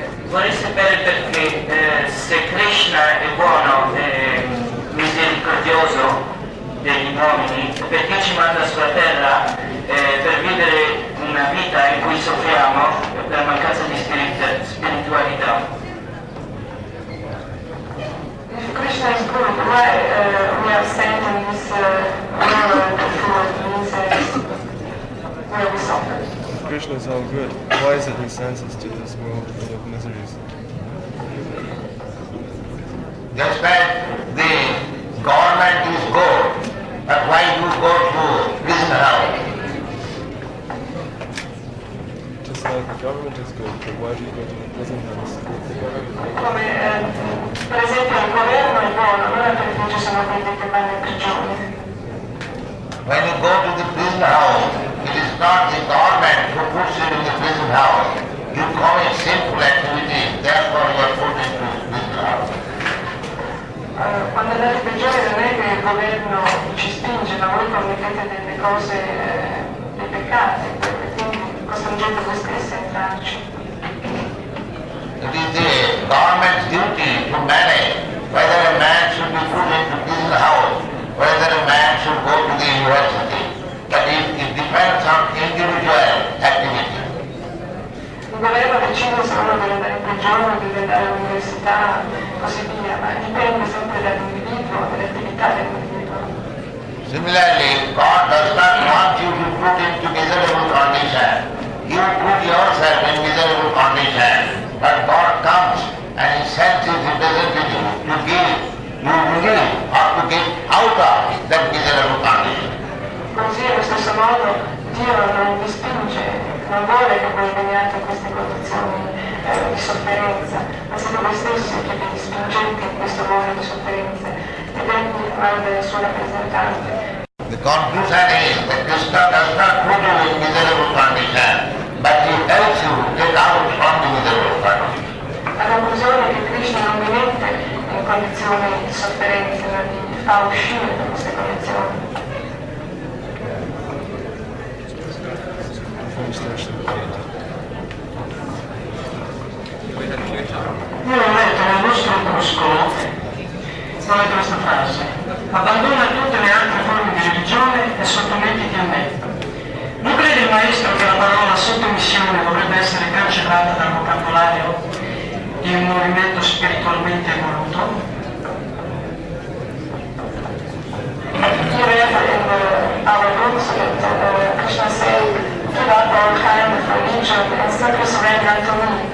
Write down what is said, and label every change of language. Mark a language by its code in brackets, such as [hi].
[it] Vorrei sapere perché se Krishna è buono e misericordioso degli uomini, perché ci manda sulla terra per vivere una vita in cui soffriamo per mancanza di spiritualità. [en] If Krishna is good, why we are sent in this world for misery, where we suffer? Krishna is all good. Why is it he sends us to this world full of miseries? Just like the government is good, but why you go to prison house? Just like the government is good, but why do you go to the prison house? [it] Come per esempio il governo è buono, allora perché ci sono quelli che vanno in prigione? [en] When you go to the prison house, it is not the government who puts you in the prison house. You commit sinful activities, therefore you are put into the prison house. [it] Quando andate in prigione non è che il governo ci spinge, ma voi commettete delle cose, dei peccati, e quindi costringete voi stessi a entrarci. [en] It is the government's duty to manage whether a man should be put into prison house, whether a man should go to the university. But it depends on individual activity. [it] Il governo decide se uno deve andare in prigione, deve andare all'università, così via, ma dipende sempre dall'individuo, dall'attività dell'individuo. [en] Similarly, God does not want you to put into miserable condition. You put yourself in miserable condition, but God comes and He sends His representative to give you relief or to get out of that miserable condition. [it] Così allo stesso modo Dio non vi spinge, non vuole che voi veniate in queste condizioni di sofferenza, ma siete voi stessi che vi spingete in questo mondo di sofferenze ed Egli manda il suo rappresentante [en] The conclusion is that Krishna does not put you in miserable condition, but he helps you to get out from the miserable condition. [it] La conclusione è che Krishna non vi mette in condizioni di sofferenza, ma vi fa uscire da queste condizioni. Io ho letto nel nostro opuscolo, ho letto questa frase: abbandona tutte le altre forme di religione e sottomettiti a me. Non crede il maestro che la parola sottomissione dovrebbe essere cancellata dal vocabolario di un movimento spiritualmente evoluto? [en] You read in our books that Krishna said, give up all kind of religion and simply surrender to me.